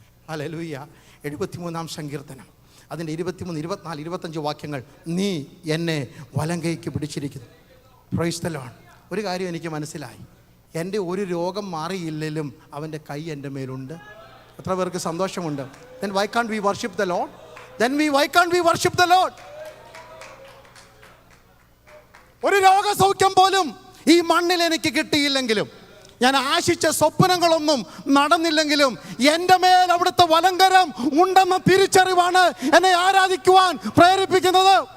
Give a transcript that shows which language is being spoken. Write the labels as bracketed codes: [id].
[ml] Hallelujah. 73-ാം സങ്കീർത്തനം അതിൻ്റെ 23, 24, 25 വാക്യങ്ങൾ. നീ എന്നെ വലങ്കൈക്ക് പിടിച്ചിരിക്കുന്നു. [en] Praise the Lord. [ml] ഒരു കാര്യം എനിക്ക് മനസ്സിലായി, എൻ്റെ ഒരു രോഗം മാറിയില്ലെങ്കിലും അവൻ്റെ കൈ എൻ്റെ മേലുണ്ട്. എത്ര പേർക്ക് സന്തോഷമുണ്ട്? [en] Then why can't we worship the Lord? then why can't we worship the Lord? [ml] ഒരു രോഗസൗഖ്യം പോലും ഈ മണ്ണിൽ എനിക്ക് കിട്ടിയില്ലെങ്കിലും, ഞാൻ ആശിച്ച സ്വപ്നങ്ങളൊന്നും നടന്നില്ലെങ്കിലും എൻ്റെ മേൽ അവിടുത്തെ വലങ്കരം ഉണ്ടെന്ന തിരിച്ചറിവാണ് എന്നെ ആരാധിക്കുവാൻ പ്രേരിപ്പിക്കുന്നത്.